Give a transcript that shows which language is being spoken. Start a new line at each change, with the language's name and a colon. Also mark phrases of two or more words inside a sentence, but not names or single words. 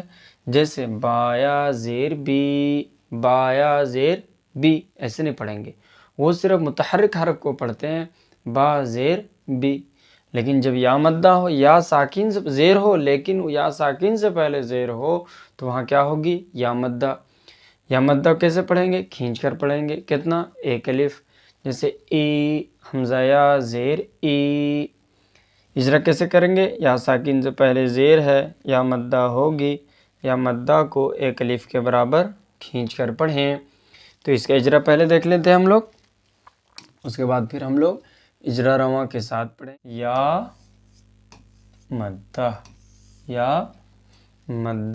Urdu: جیسے بایا زیر بی، بایا زیر بی، ایسے نہیں پڑھیں گے، وہ صرف متحرک حرف کو پڑھتے ہیں، با زیر بی۔ لیکن جب یا مدہ ہو، یا ساکن سے زیر ہو لیکن یا ساکن سے پہلے زیر ہو تو وہاں کیا ہوگی؟ یا مدہ۔ یا مدہ کیسے پڑھیں گے؟ کھینچ کر پڑھیں گے۔ کتنا؟ ایک الف۔ جیسے ای، حمزہ یا زیر ای۔ اجرا کیسے کریں گے؟ یا ساکن سے پہلے زیر ہے، یا مدہ ہوگی، یا مدہ کو ایک الف کے برابر کھینچ کر پڑھیں۔ تو اس کا اجرا پہلے دیکھ لیتے ہیں ہم لوگ، اس کے بعد پھر ہم لوگ اجرا رواں کے ساتھ پڑھیں۔ یا مدہ، یا مدہ۔